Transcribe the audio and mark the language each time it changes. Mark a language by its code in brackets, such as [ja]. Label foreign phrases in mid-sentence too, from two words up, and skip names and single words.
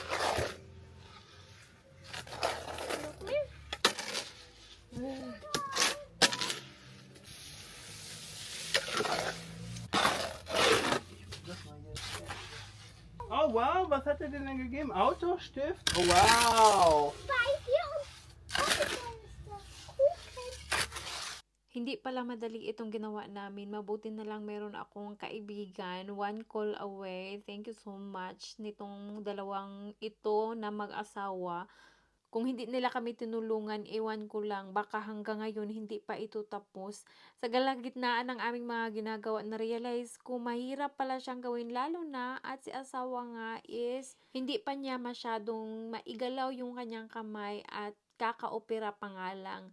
[de] Oh wow, was hat er denn dann gegeben? Autostift? Oh wow! [tl] Hindi pala madali itong ginawa namin. Mabuti na lang meron akong kaibigan, 1 [en] call away. Thank you so much [tl] nitong dalawang ito na mag-asawa. Kung hindi nila kami tinulungan, ewan ko lang, baka hanggang ngayon hindi pa ito tapos. Sa kalagitnaan ng aming mga ginagawa, na-realize ko mahirap pala siyang gawin, lalo na at si asawa nga is hindi pa niya masyadong maigalaw yung kanyang kamay at kaka-opera pa nga lang.